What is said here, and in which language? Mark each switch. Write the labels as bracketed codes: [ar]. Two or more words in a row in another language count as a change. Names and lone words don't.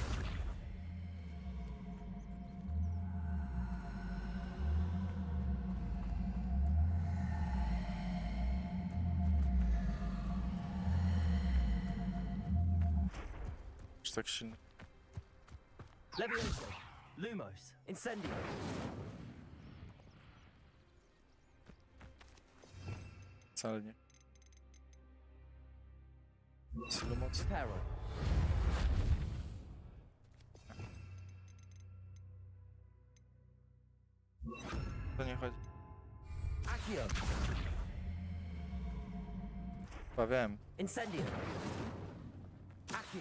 [pl] Czy tak się... Levioso. Lumos. Incendio. Wcale nie. Tyle mocy. Reparo. To nie chodzi. Accio. Chyba wiem. Incendio. Accio.